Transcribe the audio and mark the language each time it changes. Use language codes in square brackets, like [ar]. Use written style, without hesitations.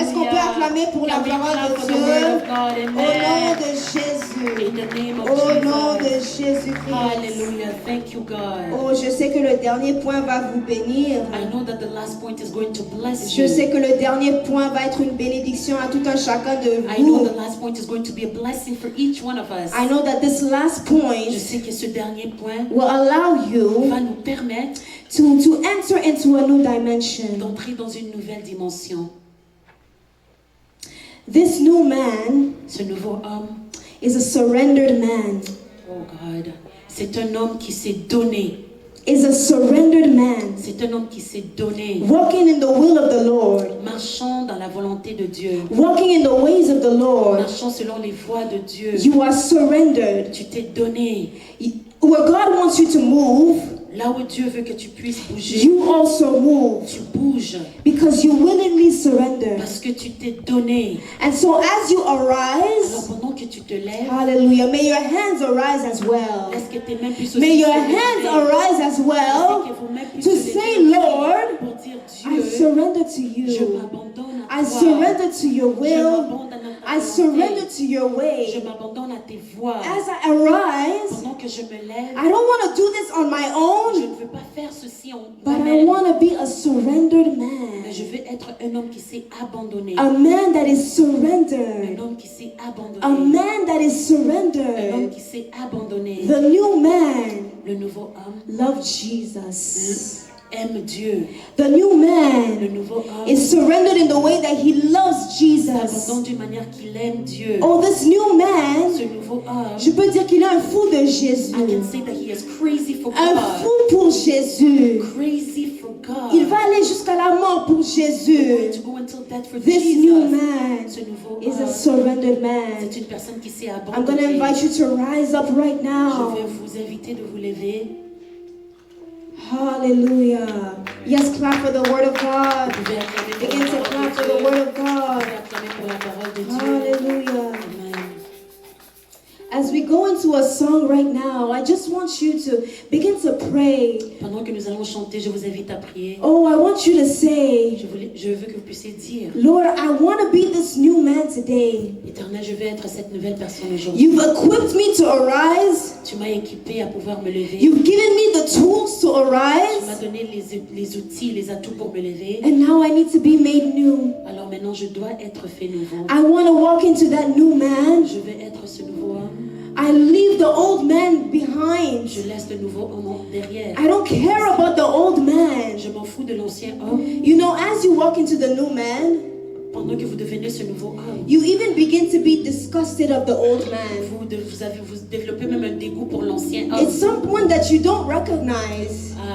[fr] Est-ce qu'on peut acclamer pour la [en] Can we [fr] parole [en] clap [fr] de [en] for the word [fr] Dieu? [en] of God? [fr] Au nom [en] Amen. [fr] de Jésus. [en] In the name of [fr] Au nom de [en] Jesus. [fr] Jésus-Christ. [en] Hallelujah. Thank you, God. [fr] Oh, je sais que le dernier point va vous bénir. [en] I know that the last point is going to bless [fr] Je [en] you. [fr] sais que le dernier point va être une bénédiction à tout un chacun de [en] I know [fr] vous. [en] the last point is going to be a blessing for each one of us. I know that this last [fr] Je [en] point [fr] sais que ce dernier point [en] will allow you [fr] va nous permettre [en] to enter into a new dimension. [fr] d'entrer dans une nouvelle dimension. [en] This new man [fr] Ce nouveau homme, [en] is a surrendered man. oh God, [fr] c'est un homme qui s'est donné. [en] Is a surrendered man. [fr] C'est un homme qui s'est donné. [en] Walking in the will of the Lord. [fr] Marchant dans la volonté de Dieu. [en] Walking in the ways of the Lord. [fr] Marchant selon les voies de Dieu. [en] You are surrendered. [fr] Tu t'es donné. [en] Where God wants you to move, [fr] Là où Dieu veut que tu puisses bouger, [en] you also move [fr] tu bouges [en] because you willingly surrender. [fr] parce que tu t'es donné. [en] And so as you [fr] Alors [en] arise, [fr] pendant que tu te lèves, [en] hallelujah, may your hands arise as well. [fr] laisse que tes mains puissent aussi [en] May your [fr] se [en] hands [fr] lever. [en] arise as [fr] Laisse [en] well [fr] que vos mains puissent [en] to [fr] se [en] say, [fr] lever [en] Lord, [fr] pour dire [en] I [fr] Dieu, [en] surrender to [fr] je [en] you. [fr] m'abandonne à [en] I [fr] toi. [en] surrender to your [fr] Je [en] will. [fr] m'abandonne à ta [en] I surrender [fr] volonté. [en] to your [fr] Je [en] way. [fr] m'abandonne à tes voies. [en] As I arise, [fr] Pendant que je me lève, [en] I don't want to do this on my [fr] je [en] own, [fr] ne veux pas faire ceci en [en] but I [fr] moi-même. [en] want to be a surrendered [fr] Mais [en] man. [fr] je veux être un homme qui s'est abandonné. [en] A man that is [fr] Un [en] surrendered. [fr] homme qui s'est [en] A [fr] abandonné. [en] man that is [fr] Un homme [en] surrendered. [fr] qui s'est abandonné. [en] The new man [fr] Le nouveau homme [en] loves Jesus. [fr] aime Dieu. [en] The new [fr] Le [en] man [fr] nouveau homme [en] is surrendered in the way that he loves Jesus. [fr] s'abandonne d'une manière qu'il aime Dieu. [en] Oh, this new man, [fr] Ce nouveau homme, je peux dire qu'il est un fou de [en] I [fr] Jésus. [en] can say that he is crazy for [fr] Un [en] God. [fr] fou pour Jésus. [en] Crazy for God. [fr] Il va aller jusqu'à la mort pour [en] Going [fr] Jésus. [en] to go until death for This Jesus. new man [fr] Ce nouveau [en] is a [fr] homme, [en] surrendered man. [fr] c'est une personne qui s'est [en] I'm going to [fr] abandonnée. [en] invite you to rise up right [fr] Je [en] now. [fr] vais vous inviter de vous lever. [en] Hallelujah. Yes, clap for the word of God. [fr] Vous pouvez acclamer pour [en] Begin [fr] la [en] to [fr] parole [en] clap [fr] de [en] for [fr] Dieu. [en] the word of [fr] Vous [en] God. [fr] pouvez acclamer pour la parole de Dieu. [en] Hallelujah. Amen. As we go into a song right now, I just want you to begin to pray. [fr] Pendant que nous allons chanter, je vous invite à prier. [en] Oh, I want you to say, [fr] Je veux que vous puissiez dire, [en] Lord, I want to be this new man today. [fr] Éternel, je veux être cette nouvelle personne aujourd'hui. [en] You've equipped me to arise. [fr] Tu m'as équipé à pouvoir me lever. [en] You've given me the tools to [fr] Tu m'as [en] arise. [fr] donné les outils, les atouts pour me lever. [en] And now I need to be made new. [fr] Alors maintenant, je dois être fait nouveau. [en] I want to walk into that new man. [fr] Je vais être ce nouveau homme. [en] I leave the old man behind. [fr] Je laisse le nouveau homme derrière. [en] I don't care about the old man. [fr] Je m'en fous de l'ancien homme. [en] You know, as you walk into the new man, [fr] Pendant que vous devenez ce nouveau homme, [en] you even begin to be disgusted of the old man. [fr] vous développez même un dégoût pour l'ancien homme. [en] It's someone that you don't recognize.